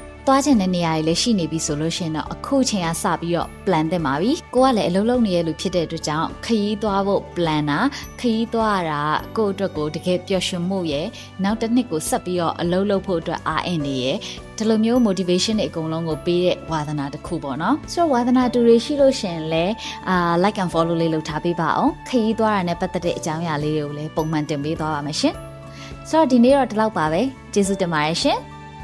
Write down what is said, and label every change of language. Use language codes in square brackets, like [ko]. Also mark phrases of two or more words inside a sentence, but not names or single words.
[my] သွားချင်တဲ့နေရာတွေလည်းရှိနေပြီဆိုလို့ရှိရင်တော့အခုချိန်ကစပြီးတော့ plan သင့်ပါပြီကိုကလည်းအလုပ်လုပ်နေတဲ့လူဖြစ်တဲ့အတွက်ကြောင့်ခရီးသွားဖို့ plan တာခရီးသွားရတာကိုယ့်အတွက်ကိုတကယ်ပျော်ရွှင်မှုရယ်နောက်တစ်နှစ်ကိုဆက်ပြီးတော့အလုပ်လုပ်ဖို့အတွက်အားအင်နေရယ်ဒီလိုမျိုး motivation တွေအကုန်လုံးကိုပေးတဲ့ဝါသနာတစ်ခုပေါ့နော်ဆိုတော့ဝါသနာတူတွေရှိလို့ရှိရင်လည်း [en] like and follow [my] လေးလုပ်ထားပေးပါအောင်ခရီးသွားရတဲ့ပတ်သက်တဲ့အကြောင်းအရာလေးတွေကိုလည်းပုံမှန်တင်ပေးသွားပါမယ်ရှင်ဆိုတော့ဒီနေ့တော့ဒီလောက်ပါပဲကျေးဇူးတင်ပါတယ်ရှင်